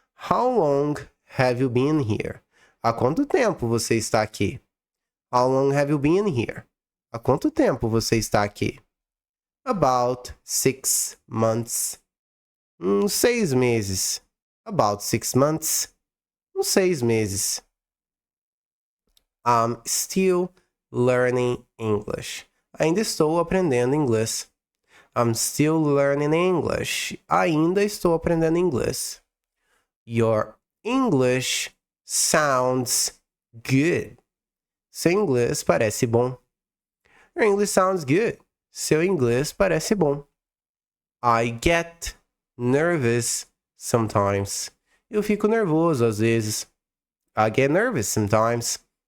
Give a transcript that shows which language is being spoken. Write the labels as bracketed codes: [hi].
[en] How long have you been here? [pt] Há quanto tempo você está aqui? [en] How long have you been here? [pt] Há quanto tempo você está aqui? [en] About 6 months. [pt] 6 meses. [en] About 6 months. [pt] 6 meses. [en] I'm still learning English. [pt] Ainda estou aprendendo inglês. [en] I'm still learning English. [pt] Ainda estou aprendendo inglês. [en] Your English sounds good. [pt] Seu inglês parece bom. [en] Your English sounds good. [pt] Seu inglês parece bom. [en] I get nervous sometimes. [pt] Eu fico nervoso às vezes. [en] I get nervous sometimes.